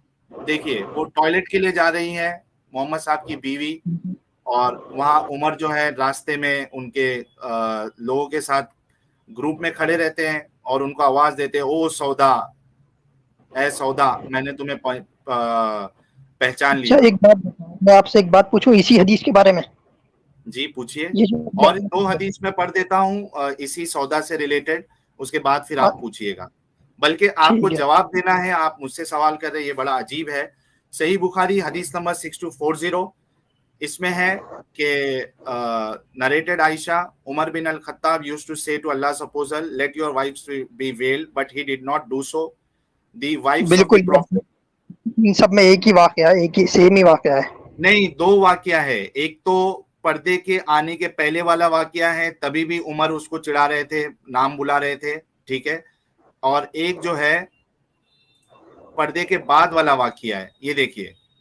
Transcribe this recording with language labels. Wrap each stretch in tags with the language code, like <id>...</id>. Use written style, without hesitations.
<ur>دیکھیے وہ ٹوائلٹ کے لیے جا رہی ہیں محمد صاحب کی بیوی, اور وہاں عمر جو ہے راستے میں ان کے لوگوں کے ساتھ گروپ میں کھڑے رہتے ہیں اور ان کو آواز دیتے ہیں, او سودا, اے سودا, میں نے تمہیں پہچان اچھا لیا. ایک بات میں آپ سے ایک بات پوچھوں اسی حدیث کے بارے میں. جی پوچھئے, یہ جو اور 2 حدیث میں پڑھ دیتا ہوں اسی سودا سے ریلیٹڈ, اس کے بعد پھر آپ پوچھئے گا, بلکہ آپ کو ٹھیک ہے. جواب دینا ہے. آپ مجھ سے سوال کر رہے ہیں, یہ بڑا عجیب ہے. صحیح بخاری حدیث نمبر 6240, اس میں ہے کہ</ur> <en>narrated عائشہ, عمر بن الخطاب used to say to Allah's apostle, let your wives be veiled, but he did not do so. The wives of the</en> <ur>بالکل</ur> <en>prophet.</en> <ur>ان سب میں ایک ہی واقعہ ہے, ایک ہی سیم ہی واقعہ ہے. نہیں, 2 واقعہ ہے. ایک تو پردے کے آنے کے پہلے والا واقعہ ہے, تبھی بھی عمر اس کو چڑھا رہے تھے, نام بلا رہے تھے, ٹھیک ہے. اور ایک جو ہے پردے کے بعد والا واقعہ ہے, یہ دیکھیے.</ur>